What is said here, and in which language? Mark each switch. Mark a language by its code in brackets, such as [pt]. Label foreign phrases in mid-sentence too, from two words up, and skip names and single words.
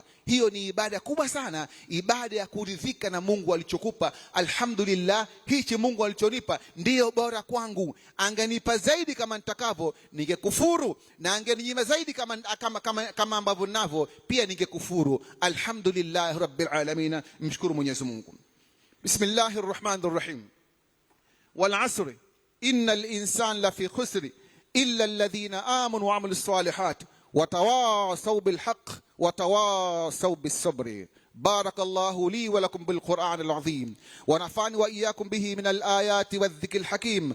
[sw] Hiyo ni ibada kubwa sana, ibada ya kuridhika na Mungu alichokupa. Alhamdulillah, hichi Mungu alichonipa ndiyo bora kwangu. Angenipa zaidi kama nitakavyo, ningekufuru, na angeninyima zaidi kama ambavyo ninavyo, pia ningekufuru. [ar] الحمد لله رب العالمين. [sw] Mshukuru Mwenyezi Mungu. [ar] بسم الله الرحمن الرحيم. والعصر إن الإنسان لفي خسر إلا الذين آمنوا وعملوا الصالحات وتواصوا بالحق وتواصوا بالصبر. بارك الله لي ولكم بالقرآن العظيم ونفعني وإياكم به من الآيات والذكر الحكيم.